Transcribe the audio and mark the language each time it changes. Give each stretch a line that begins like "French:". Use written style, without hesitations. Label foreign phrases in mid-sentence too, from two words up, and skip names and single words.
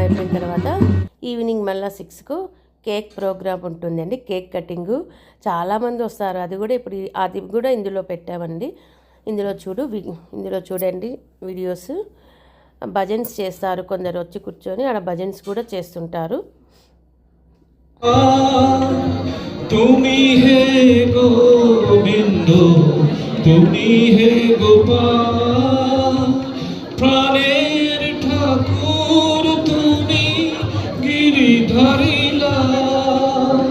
Telugu: తర్వాత ఈవినింగ్ మళ్ళీ 6కు
English: cake program
Telugu: ఉంటుందండి.
English: cake cutting
Telugu: చాలామంది వస్తారు. అది కూడా ఇందులో పెట్టామండి. ఇందులో చూడండి వీడియోస్. భజన్స్ చేస్తారు, కొందరు వచ్చి కూర్చొని ఆడ భజన్స్ కూడా చేస్తుంటారు.
Bangla: তুমি হে গোবিন্দ তুমি হে গোপাল প্রাণের ঠাকুর তুমি গিরিধারী লাল